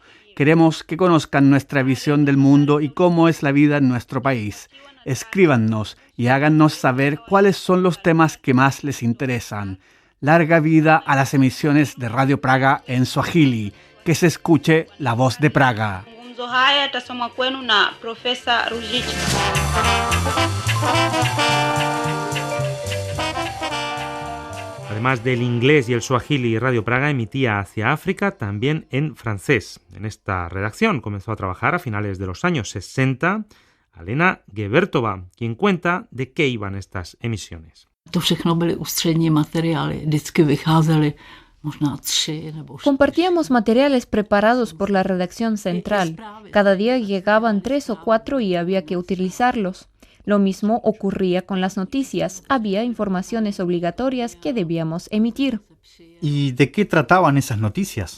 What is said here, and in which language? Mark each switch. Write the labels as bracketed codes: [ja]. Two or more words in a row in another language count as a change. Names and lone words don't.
[es] Queremos que conozcan nuestra visión del mundo y cómo es la vida en nuestro país. Escríbanos y háganos saber cuáles son los temas que más les interesan. Larga vida a las emisiones de Radio Praga en Swahili. Que se escuche la voz de Praga. [sw] Mazungumzo haya yatasomwa kwenu na Profesa Rujicha. [es] Además del inglés y el suajili, Radio Praga emitía hacia África también en francés. En esta redacción comenzó a trabajar a finales de los años 60 Alena Gebertova, quien cuenta de qué iban estas emisiones. [cs] To všechno byly ústřední materiály, vždycky vycházely. [es] Compartíamos materiales preparados por la redacción central. Cada día llegaban 3 o 4 y había que utilizarlos. Lo mismo ocurría con las noticias. Había informaciones obligatorias que debíamos emitir. ¿Y de qué trataban esas noticias?